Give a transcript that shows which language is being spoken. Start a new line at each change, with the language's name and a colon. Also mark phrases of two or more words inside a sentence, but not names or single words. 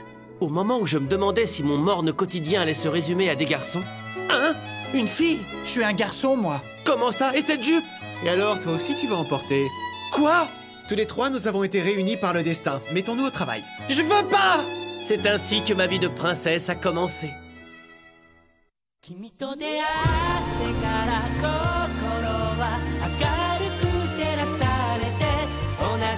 French: Au moment où je me demandais si mon morne quotidien allait se résumer à des garçons... Hein? Une fille? Je suis un garçon, moi. Comment ça? Et cette jupe? Et alors, toi aussi tu vas emporter? Quoi? Tous les trois, nous avons été réunis par le destin. Mettons-nous au travail. Je veux pas! C'est ainsi que ma vie de princesse a commencé.
Japanese: 君と出会ってから心は明るく照らされて同じ